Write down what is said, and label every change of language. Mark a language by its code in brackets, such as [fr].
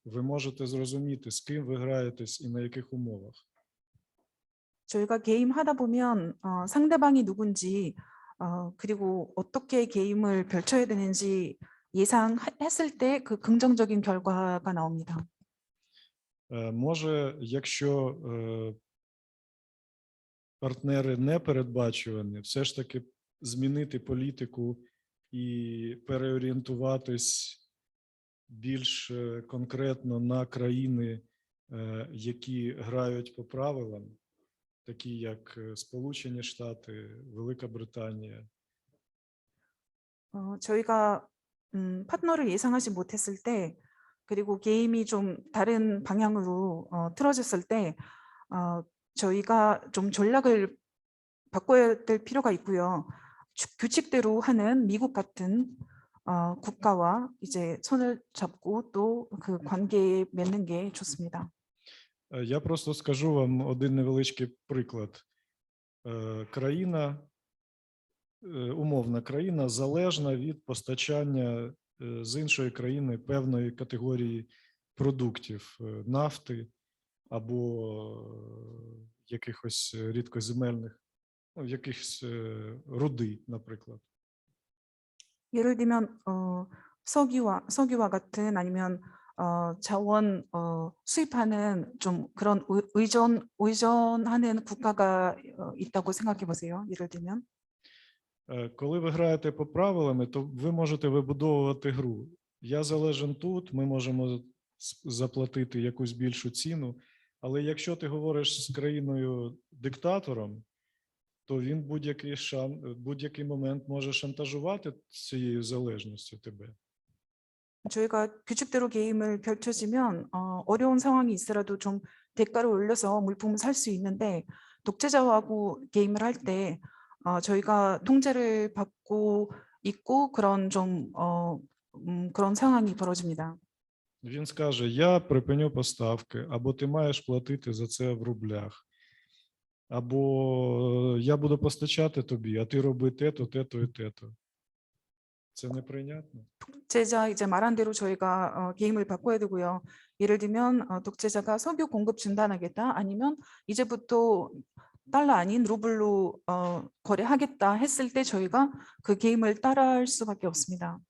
[uk] Ви можете зрозуміти, з ким ви граєтесь і на яких умовах. [ko] 저희가 게임하다 보면 상대방이 누군지 그리고 어떻게 게임을 펼쳐야 되는지 예상했을 때 그 긍정적인 결과가 나옵니다. [uk] Може, якщо партнери не передбачувані, все ж таки змінити політику і переорієнтуватись більш конкретно на країни, які грають по правилам, такі як Сполучені Штати, Велика Британія. [ko] 저희가 파트너를 예상하지 못했을 때, 그리고 게임이 좀 다른 방향으로 틀어졌을 때 저희가 좀 전략을 바꿔야 될 필요가 있고요. 규칙대로 하는 미국 같은 국가와 이제 손을 잡고 또 그 관계 맺는 게 좋습니다. [uk] Я просто скажу вам один невеличкий приклад. Країна, умовна країна, залежна від постачання з іншої країни певної категорії продуктів, нафти або якихось рідкоземельних, якихось руди, наприклад. [ko] 예를 들면 석유와 같은 아니면 자원 수입하는 좀 그런 의존하는 국가가 있다고 생각해 보세요. 예를 들면 [uk] Коли ви граєте по правилам, то ви можете вибудовувати гру. Я залежен тут, ми можемо заплатити якусь більшу ціну, але якщо ти говориш з країною-диктатором, то він будь-який момент може шантажувати цією залежністю тебе. [ko] 저희가 규칙대로 게임을 펼쳐지면 어려운 상황이 있더라도 좀 대가를 올려서 물품을 살 수 있는데 독재자하고 게임을 할 때 저희가 통제를 받고 있고 그런 좀 그런 상황이 벌어집니다. [uk] Він скаже, я припиню поставки, або ти маєш платити за це в рублях, або я буду постачати тобі, а ти роби те-то, те-то і те-то. це неприйнятно. [ko] 독재자 이제 말한 대로 저희가 게임을 바꿔야 되고요. 예를 들면 독재자가 석유 공급 중단하겠다 아니면 이제부터 달러 아닌 루블로 거래하겠다 했을 때 저희가 그 게임을 따라할 수밖에 없습니다.